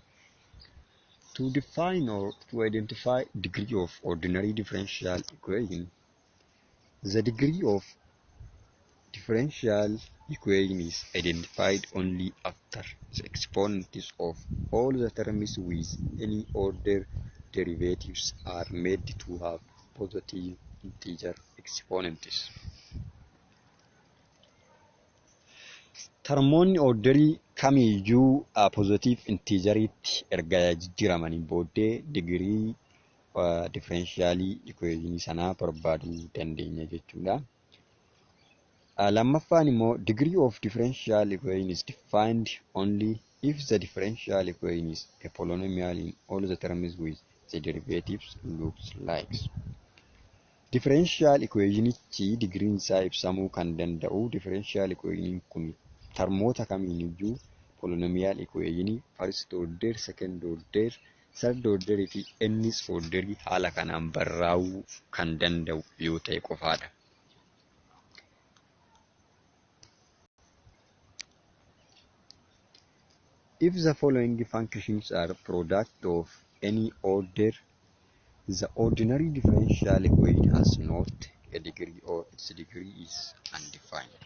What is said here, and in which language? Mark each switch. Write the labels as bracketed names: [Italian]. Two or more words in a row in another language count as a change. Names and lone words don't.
[English] To define or to identify degree of ordinary differential equation, the degree of differential equation is identified only after the exponents of all the terms with any order derivatives are made to have positive integer exponents. [Oromo] Termoonni orderii kamiiyyuu [English] positive integeritti [Oromo] erga jijjiiramanii booddee digirii differentialii equationii sanaa barbaaduu dandeenya jechuudha. Lammaffaan immoo [English] degree of differential equation is defined only if the differential equation is a polynomial in all the terms with the derivatives looks like. Differential equationichi degree [Oromo] isaa ibsamuu kan danda'u [English] differential equation [Oromo] kun termoota kamiiniyyuu [English] polynomial equation first order, second order, third order [Oromo] fi [English] nth order [Oromo] haala kanaan barraa'uu kan danda'u yoo ta'e qofaadha. [English] If the following functions are product of any order, the ordinary differential equation has not a degree or its degree is undefined.